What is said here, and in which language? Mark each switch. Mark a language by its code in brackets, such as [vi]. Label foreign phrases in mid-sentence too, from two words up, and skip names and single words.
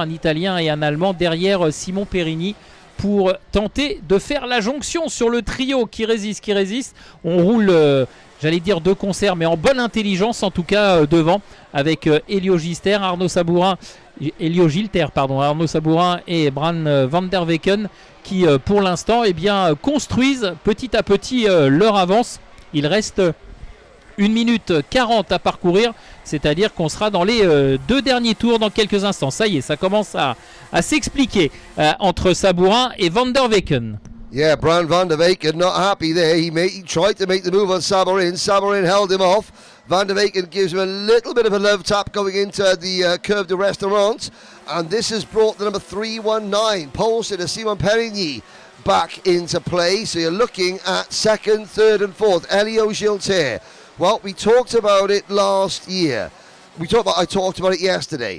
[fr] Un Italien et un Allemand derrière Simon Perigny pour tenter de faire la jonction sur le trio qui résiste. On roule, j'allais dire de concert, mais en bonne intelligence en tout cas devant, avec Elio Gilter, Arnaud Sabourin et Bran van der Weyken qui pour l'instant construisent petit à petit leur avance. Il reste 1 minute 40 à parcourir, c'est-à-dire qu'on sera dans les 2 derniers tours dans quelques instants. Ça y est, ça commence à s'expliquer entre Sabourin et van der Weyken. [en] Yeah, Bran van der Weyken not happy there. He tried to make the move on Saborin. Saborin held him off. Van der Weyken gives him a little bit of a love tap going into the Curve de Restaurant. And this has brought the number 319, Poulsen and Simon Perigny, back into play. So you're looking at second, third, and fourth. Elio Gilter. Well, we talked about it last year. I talked about it yesterday.